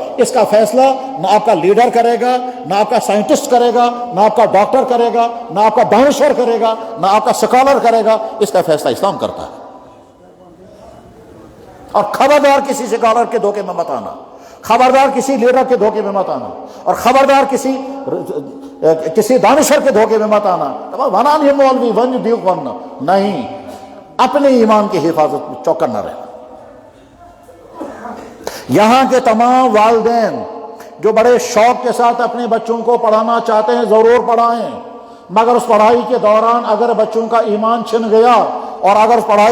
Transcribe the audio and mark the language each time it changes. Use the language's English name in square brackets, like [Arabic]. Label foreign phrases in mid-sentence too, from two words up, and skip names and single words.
[Urdu] اس کا فیصلہ نہ آپ کا لیڈر کرے گا، نہ آپ کا سائنٹسٹ کرے گا، نہ آپ کا ڈاکٹر کرے گا، نہ آپ کا دانشور کرے گا، نہ آپ کا سکالر کرے گا، اس کا فیصلہ اسلام کرتا ہے۔ اور خبردار کسی سکالر کے دھوکے میں مت آنا، خبردار کسی لیڈر کے دھوکے میں مت آنا، اور خبردار کسی دانشور کے دھوکے میں مت آنا۔ [Kashmiri] ونان یہ مولوی ون دیو ون، [Urdu] نہیں، اپنے ایمان کی حفاظت میں چوکنا رہنا۔ یہاں کے تمام والدین جو بڑے شوق کے ساتھ اپنے بچوں کو پڑھانا چاہتے ہیں ضرور پڑھائیں، مگر اس پڑھائی کے دوران اگر بچوں کا ایمان چھن گیا اور اگر اس پڑھائی